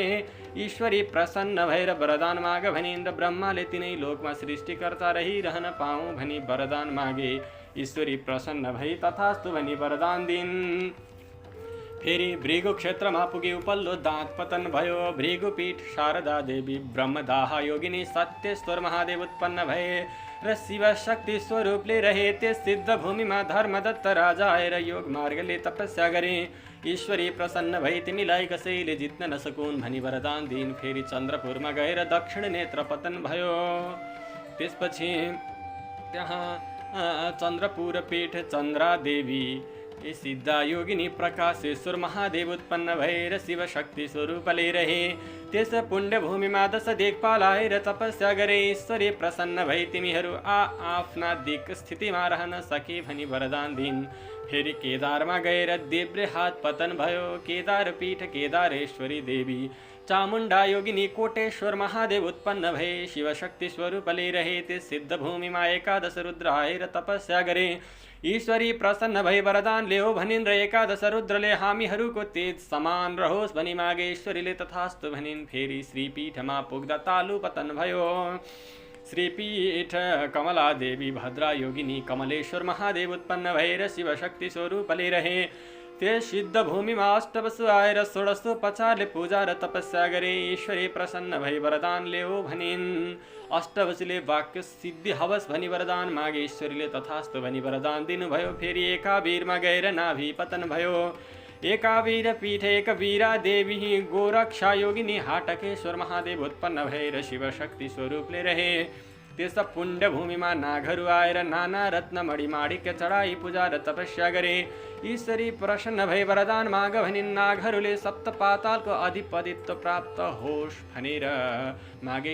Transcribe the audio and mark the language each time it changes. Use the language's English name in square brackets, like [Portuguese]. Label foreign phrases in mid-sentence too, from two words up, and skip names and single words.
[Nepali] ईश्वरी प्रसन्न भएर वरदान माग भनी इन्द्र ब्रह्माले तिनै लोकमा सृष्टिकर्ता रहिरहन पाऊँ भनी वरदान मागे। ईश्वरी प्रसन्न भई तथास्तु भनी वरदान दिइन्। फेरि भृगु क्षेत्रमा पुगे उपल्लो दाँत पतन भयो। भृगुपीठ शारदा देवी ब्रह्मदाह योगिनी सत्येश्वर महादेव उत्पन्न भए र शिवशक्ति स्वरूपले रहे। त्यस सिद्ध भूमिमा धर्मदत्त राजा आएर योग मार्गले तपस्या गरे। ईश्वरी प्रसन्न भई तिमीलाई कसैले जित्न नसकुन् भनी वरदान दिइन्। फेरि चन्द्रपुरमा गएर दक्षिण नेत्र पतन भयो। त्यसपछि त्यहाँ चन्द्रपुर पीठ चन्द्रा देवी सिद्धा योगिनी प्रकाशेश्वर महादेव उत्पन्न भएर शिवशक्ति स्वरूपले रहे। त्यस पुण्य भूमिमा दश दिक्पाल आएर तपस्या गरे। ईश्वरी प्रसन्न भई तिमीहरू आफ्ना दिक् स्थितिमा रहन सके भनी वरदान दिइन्। फेरि केदारमा गएर देब्रे हात पतन भयो। केदार पीठ केदारेश्वरी देवी चामुण्डा योगिनी कोटेश्वर महादेव उत्पन्न भए। शिवशक्ति स्वरूपले रहे। त्यस सिद्ध भूमिमा एकादश रुद्र आएर तपस्या गरे। ईश्वरी प्रसन्न भई वरदान ल्याऊ भनिन् र एकादश रुद्रले हामीहरूको तेज समान रहोस् भनी मागे। ईश्वरीले तथास्तु भनिन्। फेरि श्रीपीठमा पुग्दा तालु पतन भयो। श्रीपीठ कमला देवी भद्रा योगिनी कमलेश्वर महादेव उत्पन्न भएर शिवशक्ति स्वरूपले रहे। त्यस सिद्ध भूमिमा अष्टवसु आएर षोडशोपचारले पूजा र तपस्या गरे। ईश्वरी प्रसन्न भई वरदान ल्याऊ भनिन्। अष्टवसुले वाक्य सिद्धि हवस् भनी वरदान मागे। ईश्वरीले तथास्तु भनी वरदान दिनुभयो। फेरि एकाबीरमा गएर नाभि पतन भयो। एका वीरपीठ एक वीरा देवी गोरक्षा योगिनी हाटकेश्वर महादेव उत्पन्न भएर शिव शक्ति स्वरूपले रहे। त्यस पुण्य भूमिमा नागहरू आएर नाना रत्न मणि माणिक्य चढाई पूजा र तपस्या गरे। ईश्वरी प्रसन्न भई वरदान माग भनिन्। नागहरूले सप्त पातालको अधिपतित्व प्राप्त होस् भनेर मागे।